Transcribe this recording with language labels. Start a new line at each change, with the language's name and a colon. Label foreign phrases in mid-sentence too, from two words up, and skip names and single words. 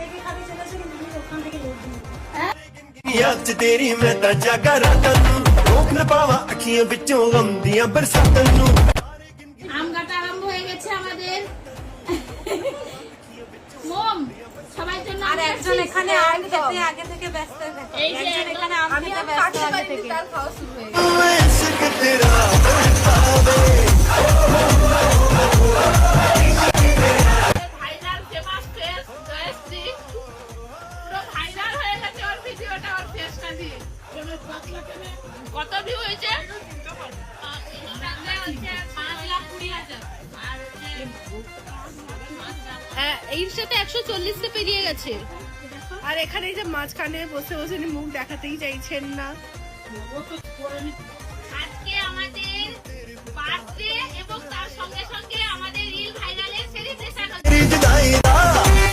Punjabi: ਯਾਦ ਤੇਰੀ ਮੈਂ ਤਾ ਜਾਗਾ ਰਾਤਾਂ ਨੂੰ ਰੋਕ ਨਾ ਪਾਵਾ ਅਖੀਆਂ ਵਿਚੋਂ ਗ਼ਮ ਦੀਆਂ ਬਰਸਾਤਾਂ ਨੂੰ
Bangla: আম কাটা আরম্ভ হয়ে গেছে আমাদের। মোম সবার জন্য আর একজন এখানে আম খেতে আগে থেকে ব্যস্ত থাকে। একজন এখানে আম খেতে ব্যস্ত আগে থেকে। তার খাওয়া শুরু হয়ে গেছে।
Punjabi: ਇਸ਼ਕ ਤੇਰਾ ਬਰਸਾਵੇ
English: viral famous face
Bangla: জয়শ্রী পুরো ভাইরাল হয়ে গেছে ওর ভিডিওটা ওর ফেসটা দিয়ে। কত ভিউ হয়েছে? 5,20,000 আর এর সাথে 140 তে পেরিয়ে গেছে। আর এখানে এই যে মাঝখানে বসে বসে মুখ দেখাতেই চাইছেন না। আজকে আমাদের বার্থডে এবং তার সঙ্গে সঙ্গে আমাদের রিল ভাইরালের সেলিব্রেশন হচ্ছে।
Punjabi: ਤੇਰੀ ਜੁਦਾਈ ਦਾ